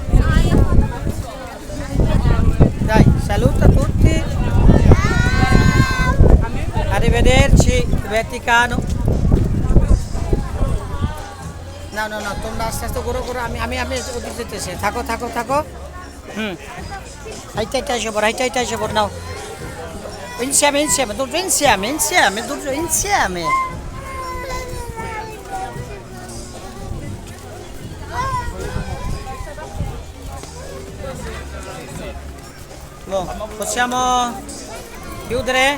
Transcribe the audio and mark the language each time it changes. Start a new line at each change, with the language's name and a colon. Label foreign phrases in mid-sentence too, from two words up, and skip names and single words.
Italian: Dai, saluta tutti. Arrivederci, Vaticano.
Bangla: না না না, তোমরা আস্তে আস্তে ঘুরো ঘুরো, আমি ওদিকে যেতেছি। থাকো থাকো থাকো। হাইটা এসে পড় নাও।
Italian: Insieme, tutto insieme. Boh, possiamo chiudere?